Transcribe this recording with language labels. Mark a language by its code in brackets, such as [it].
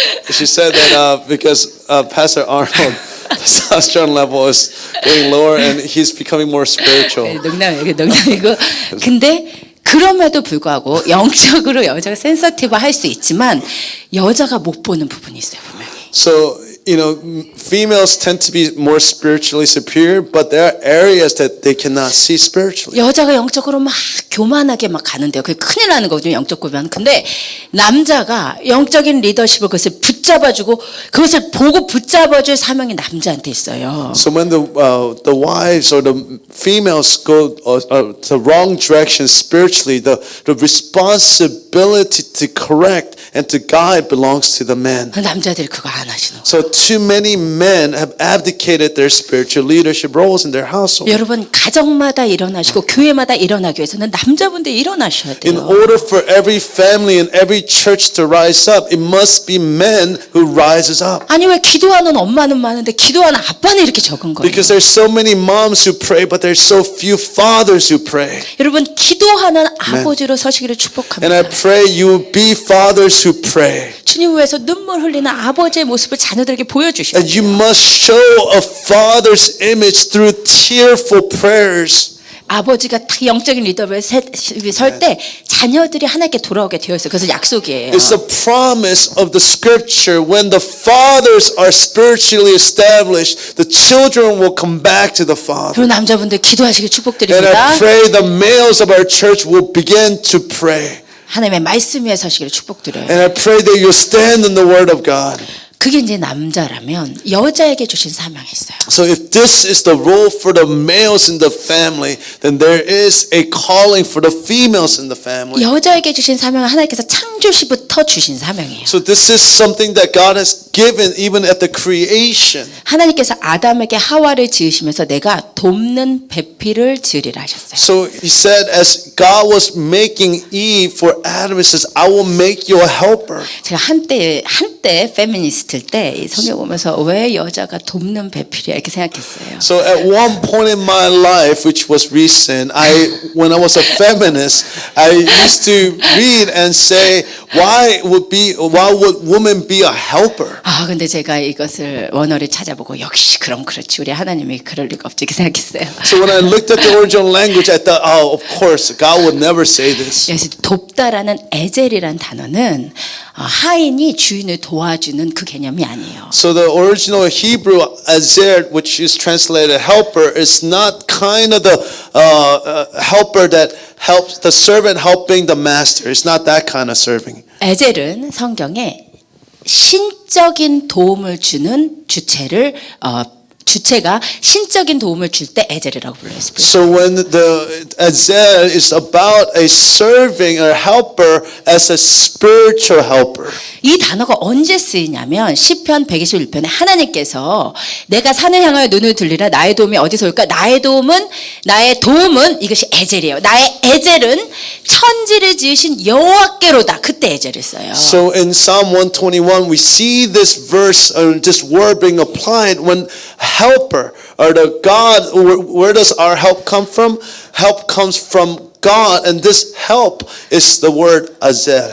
[en] She said that because Pastor Arnold testosterone level is getting lower and he's becoming more spiritual. [ko] 농담이고. 근데 그럼에도 불구하고 영적으로 여자가 센서티브 할 수 있지만 여자가 못 보는 부분이 있어요, 분명히. [en] So, you know, females tend to be more spiritually superior, but there are areas that they cannot see spiritually. [ko] 여자가 영적으로 막 교만하게 막 가는데요. 그게 큰일 나는 거거든요, 영적 교만. 근데 남자가 영적인 리더십을 그것을 붙잡아주고 그것을 보고 붙잡아줄 사명이 남자한테 있어요. [en] So when the wives or the females go the wrong direction spiritually, the responsibility to correct and to guide belongs to the man. [ko] 남자들이 그거 안 하시는 거예요. [en] So too many men have abdicated their spiritual leadership roles in their household. [ko] 여러분 가정마다 일어나시고 교회마다 일어나기 위해서는 남자분들 일어나셔야 돼요. [en] In order for every family and every church to rise up, it must be men who rises up. [ko] 아니 왜 기도하는 엄마는 많은데 기도하는 아빠는 이렇게 적은 거예요? [en] Because there's so many moms who pray, but there's so few fathers who pray. [ko] 여러분 기도하는 아버지로 서시기를 [en] And I [ko] 축복합니다. [en] pray you will be fathers who pray. [ko] 주님 위해서 눈물 흘리는 아버지의 모습을 자녀들에게 보여주십시오. [en] And you must show a father's image through tearful prayers. [ko] 아버지가 딱 영적인 리더를 설 때 자녀들이 하나님께 돌아오게 되어 있어요. 그래서 약속이에요. [en] It's the promise of the scripture. When the fathers are spiritually established, the children will come back to the father. [ko] 그리고 남자분들 기도하시길 [en] And [ko] 축복드립니다. [en] I pray the males of our church will begin to pray. [ko] 하나님의 말씀 위에 서시기를 축복드려요. [en] And I pray that you stand in the word of God. [ko] 그게 이제 남자라면 여자에게 주신 사명이 있어요. [en] So if this is the role for the males in the family, then there is a calling for the females in the family. [ko] 여자에게 주신 사명은 하나님께서 창조시부터 주신 사명이에요. [en] So this is something that God has given even at the creation. [ko] 하나님께서 아담에게 하와를 지으시면서 내가 돕는 배필을 지으리라 하셨어요. [en] So he said as God was making Eve for Adam, he says, I will make you a helper. [ko] 제가 한때 페미니스트일 때 성경 보면서 왜 여자가 돕는 배필이야 이렇게 생각했어요. [en] So at one point in my life, which was recent, when I was a feminist, I used to read and say, why would women be a helper? [ko] 아 근데 제가 이것을 원어를 찾아보고 역시 그럼 그렇지 우리 하나님이 그럴 리가 없지 이렇게 생각했어요. [en] So when I looked at the original language, I thought, oh, of course, God would never say this. [ko] 그래서 돕다라는 에젤이란 단어는 하인이 주인을 도와주는 그 개념이 아니에요. [en] So the original Hebrew azer, which is translated helper, is not kind of the helper that helps the servant helping the master. It's not that kind of serving. [ko] 에젤은 성경에 신적인 도움을 주는 주체를 주체가 신적인 도움을 줄 때 에젤이라고 불러요. [en] So when the Azel is about a serving or helper as a spiritual helper. [ko] 이 단어가 언제 쓰이냐면 시편 121편에 하나님께서 내가 산을 향하여 눈을 들리라 나의 도움이 어디서 올까? 나의 도움은 이것이 에젤이에요. 나의 에젤은 천지를 지으신 여호와께로다. 그때 에젤을 써요. [en] So in Psalm 121 we see this verse or this word being applied when helper or the God, where does our help come from? Help comes from God, and this help is the word Azel.